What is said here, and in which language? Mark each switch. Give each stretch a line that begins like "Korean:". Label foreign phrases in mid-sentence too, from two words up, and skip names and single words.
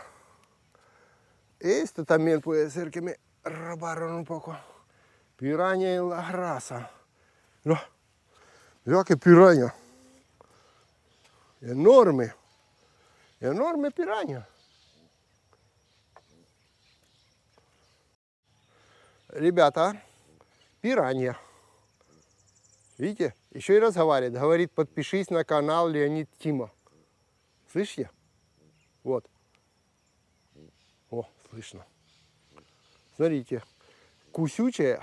Spanish: Esto también puede ser que me robaron un poco. Piraña en la grasa. Mira que piraña. Enorme. Enorme piraña.
Russian: Ребята, пиранья. Видите? Еще и разговаривает. Говорит, подпишись на канал Леонид Тима. Слышите? Вот. О, слышно. Смотрите. Кусючая.